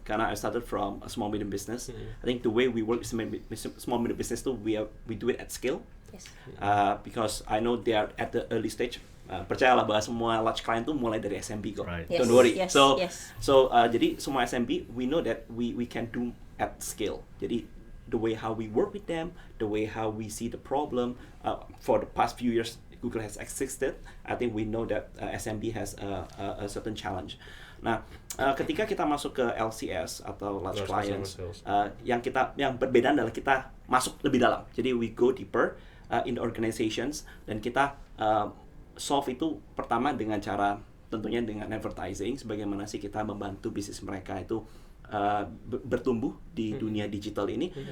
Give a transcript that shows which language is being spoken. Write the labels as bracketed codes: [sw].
[id] Karena [en] I started from a small medium business. I think the way we work with small medium business too, we do it at scale. Yes. Because I know they are at the early stage. [id] Percayalah bahwa semua large client tuh mulai dari SMB kok. [en] Right. Yes, Don't worry. yes, So yes. [id] jadi semua [en] SMB, we know that we can do at scale. [id] Jadi [en] the way how we work with them, the way how we see the problem, for the past few years Google has existed. I think we know that SMB has a certain challenge. [id] Nah, ketika kita masuk ke LCS atau large clients, yang berbeda adalah kita masuk lebih dalam. Jadi [en] we go deeper in the organizations, [id] dan kita solve itu pertama dengan cara tentunya dengan advertising, sebagaimana sih kita membantu bisnis mereka itu bertumbuh di dunia digital ini.